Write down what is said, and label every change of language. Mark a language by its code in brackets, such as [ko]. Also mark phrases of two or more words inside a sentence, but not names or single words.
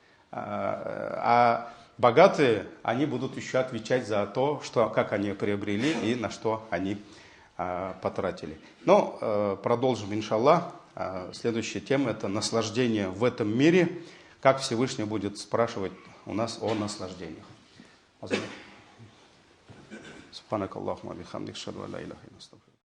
[ru] А богатые, они будут еще отвечать за то, как они приобрели и на что они потратили. Но продолжим, [ar] إن شاء الله. [ru] Следующая тема – это наслаждение в этом мире, как Всевышний будет спрашивать у нас о наслаждениях. [ar] سبحانك اللهم بحمدك، أشهد أن لا إله إلا أنت، أستغفرك.